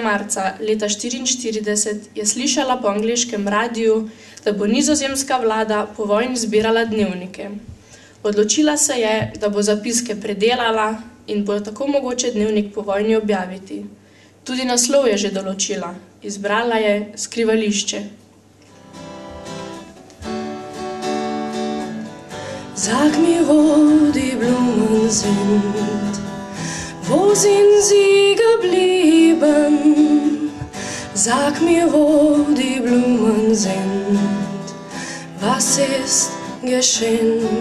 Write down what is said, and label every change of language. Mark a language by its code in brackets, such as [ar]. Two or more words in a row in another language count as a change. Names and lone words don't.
[sl] marca leta 1944 je slišala po angleškem radiju, da bo nizozemska vlada po vojni zbirala dnevnike. Odločila se je, da bo zapiske predelala in bo tako mogoče dnevnik po vojni objaviti. Tudi naslov je že določila. Izbrala je Skrivališče. [de] Sag mir, wo die Blumen sind, wo sind sie geblieben? Sag mir, wo die Blumen sind, was ist geschehen?